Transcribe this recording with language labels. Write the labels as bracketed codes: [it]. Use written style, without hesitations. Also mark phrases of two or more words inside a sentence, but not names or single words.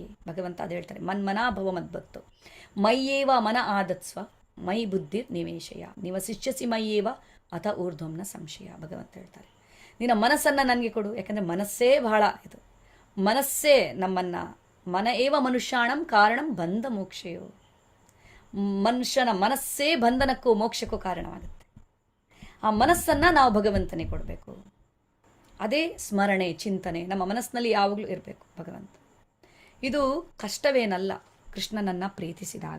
[kn] ಭಗವಂತ ಅದು ಹೇಳ್ತಾರೆ, [sa] ಮನ್ಮನಾಭವ ಮದ್ಭಕ್ತು ಮಯ್ಯೇವ ಮನ ಆದತ್ಸ್ವ ಮೈ ಬುದ್ಧಿ ನಿವೇಶಯ ನಿವಸಿಷ್ಯಸಿ ಮಯ್ಯೇವ ಅಥ ಊರ್ಧ್ವಂನ ಸಂಶಯ. [kn] ಭಗವಂತ ಹೇಳ್ತಾರೆ, ನಿನ್ನ ಮನಸ್ಸನ್ನು ನನಗೆ ಕೊಡು, ಯಾಕಂದರೆ ಮನಸ್ಸೇ ಬಹಳ ಇದು. ಮನಸ್ಸೇ ನಮ್ಮನ್ನು [sa] ಮನ ಏವ ಮನುಷ್ಯಾಣಂ ಕಾರಣಂ ಬಂಧ ಮೋಕ್ಷೆಯೋ, [kn] ಮನುಷ್ಯನ ಮನಸ್ಸೇ ಬಂಧನಕ್ಕೂ ಮೋಕ್ಷಕ್ಕೂ ಕಾರಣವಾಗುತ್ತೆ. ಆ ಮನಸ್ಸನ್ನು ನಾವು ಭಗವಂತನಿಗೆ ಕೊಡಬೇಕು. ಅದೇ ಸ್ಮರಣೆ, ಚಿಂತನೆ ನಮ್ಮ ಮನಸ್ಸಿನಲ್ಲಿ ಯಾವಾಗಲೂ ಇರಬೇಕು ಭಗವಂತ. ಇದು ಕಷ್ಟವೇನಲ್ಲ ಕೃಷ್ಣನನ್ನು ಪ್ರೀತಿಸಿದಾಗ.